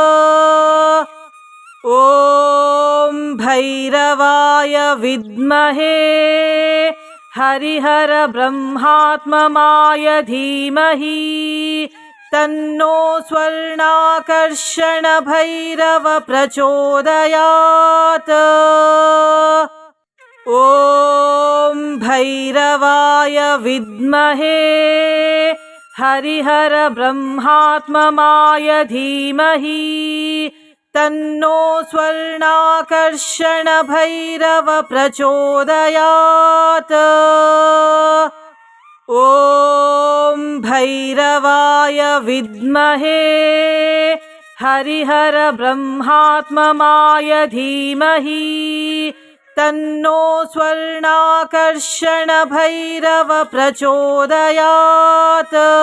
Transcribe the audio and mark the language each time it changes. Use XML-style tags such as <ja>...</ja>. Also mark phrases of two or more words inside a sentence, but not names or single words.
<sa>ಓಂ ಭೈರವಾಯ ವಿದ್ಮಹೇ ಹರಿಹರ ಬ್ರಹ್ಮಾತ್ಮಮಾಯ ಧೀಮಹಿ ತನ್ನೋ ಸ್ವರ್ಣಾಕರ್ಷಣ ಭೈರವ ಪ್ರಚೋದಯಾತ್. ಓಂ ಭೈರವಾಯ ವಿದ್ಮಹೇ ಹರಿಹರ ಬ್ರಹ್ಮಾತ್ಮಮಾಯ ಧೀಮಹಿ ತನ್ನೋ ಸ್ವರ್ಣಾಕರ್ಷಣ ಭೈರವ ಪ್ರಚೋದಯಾತ್. ॐ भैरवाय विद्महे हरिहर ब्रह्मात्ममाय धीमहि तन्नो स्वर्णाकर्षण भैरव प्रचोदयात्।</sa>